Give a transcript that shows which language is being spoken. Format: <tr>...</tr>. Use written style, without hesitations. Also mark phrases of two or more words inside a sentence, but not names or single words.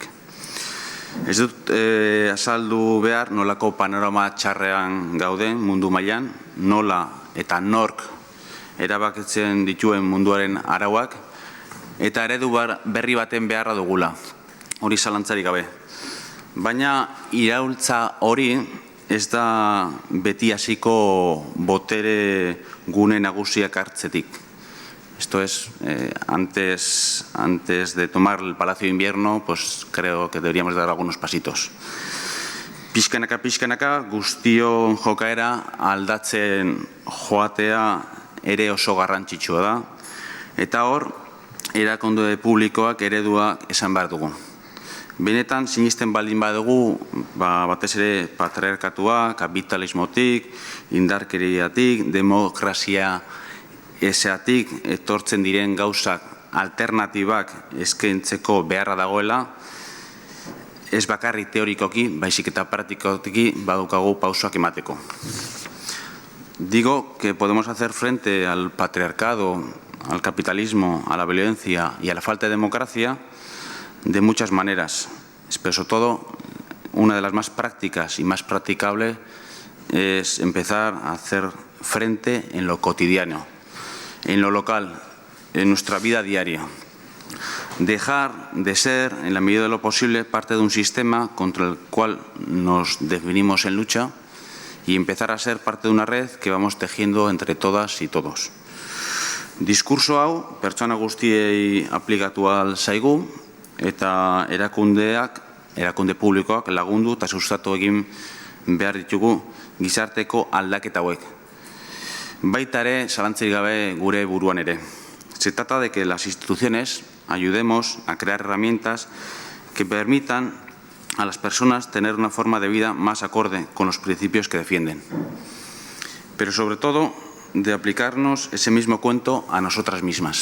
<eu>Ez dut azaldu behar nolako panorama txarrean gauden mundu mailan, nola eta nork erabakitzen dituen munduaren arauak, eta eredu berri baten beharra dugula, hori zalantzarik gabe. Baina iraultza hori ez da beti hasiko botere gune nagusiak hartzetik.</eu> <es>Esto es, antes de tomar el Palacio de Invierno, creo que deberíamos dar algunos pasitos.</es> <eu>Pixkanaka, guztion jokaera aldatzen joatea ere oso garrantzitsua da. Eta hor, erakunde publikoak eredua esan behar dugu. Benetan, sinisten baldin badugu, batez ere patriarkatua, kapitalismotik, indarkeriatik, demokrazia esatik etortzen diren gauzak alternatibak eskaintzeko beharra dagoela, ez bakarrik teorikoki, baizik eta praktikoki badukagu pausoak emateko.</eu> <es>Digo que podemos hacer frente al patriarcado, al capitalismo, a la violencia y a la falta de democracia de muchas maneras, pero sobre todo una de las más prácticas y más practicables es empezar a hacer frente en lo cotidiano, en lo local, en nuestra vida diaria. Dejar de ser, en la medida de lo posible, parte de un sistema contra el cual nos definimos en lucha y empezar a ser parte de una red que vamos tejiendo entre todas y todos.</es> <eu>Diskurso hau, pertsona guztiei aplikatu ahal zaigu, eta erakunde publikoak lagundu eta sustatu egin behar ditugu gizarteko aldaketa hauek. Baita ere, zalantzarik gabe gure buruan ere.</eu> <es>Se trata de que las instituciones ayudemos a crear herramientas que permitan a las personas tener una forma de vida más acorde con los principios que defienden. Pero sobre todo, de aplicarnos ese mismo cuento a nosotras mismas.</es>